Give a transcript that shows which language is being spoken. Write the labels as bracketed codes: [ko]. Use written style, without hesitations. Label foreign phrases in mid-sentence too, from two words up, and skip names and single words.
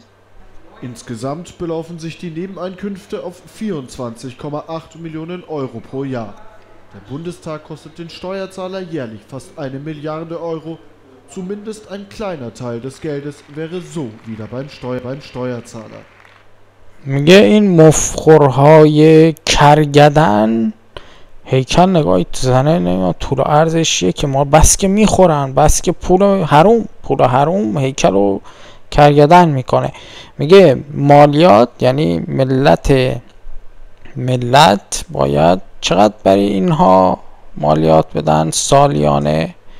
[de] Insgesamt belaufen sich die Nebeneinkünfte auf 24,8 Millionen Euro pro Jahr. Der Bundestag kostet den Steuerzahler jährlich fast 1 Milliarde Euro. Zumindest ein kleiner Teil des Geldes wäre so wieder beim Steuerzahler. [fa] میگه این مفخورهای کرگدن هیکل نگاهی تو زنه، نمیدونم طول و عرضش که ما بس که میخورن، بس که پول حروم هیکل رو کرگدن میکنه. میگه مالیات، یعنی ملت باید چقدر برای اینها مالیات بدن سالیانه.